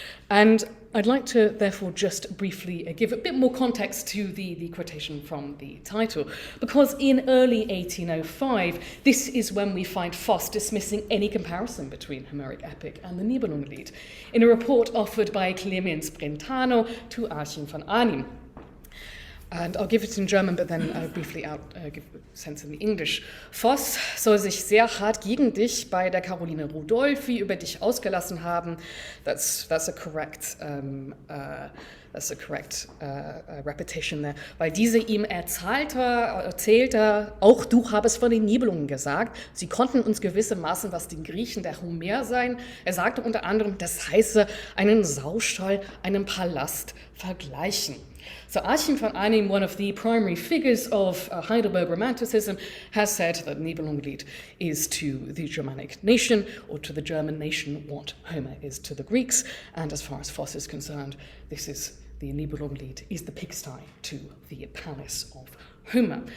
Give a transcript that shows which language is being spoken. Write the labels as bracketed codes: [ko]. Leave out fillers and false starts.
[en] And I'd like to, therefore, just briefly give a bit more context to the quotation from the title, because in early 1805, this is when we find Voss dismissing any comparison between Homeric epic and the Nibelungenlied, in a report offered by Clemens Brentano to Achim von Arnim. And I'll give it in German, but then briefly give sense in the English. [de] Voss soll sich sehr hart gegen dich bei der Caroline Rudolphi über dich ausgelassen haben. [en] That's a correct repetition there. [de] Weil diese ihm erzählte, auch du habest von den Nibelungen gesagt. Sie konnten uns gewissermaßen was den Griechen der Homer sein. Er sagte unter anderem, das heiße einen Saustall, einen Palast vergleichen. [en] So Achim von Arnim, one of the primary figures of Heidelberg Romanticism, has said that Nibelungenlied is to the Germanic nation, or to the German nation, what Homer is to the Greeks. And as far as Voss is concerned, the Nibelungenlied is the pigsty to the palace of Homer.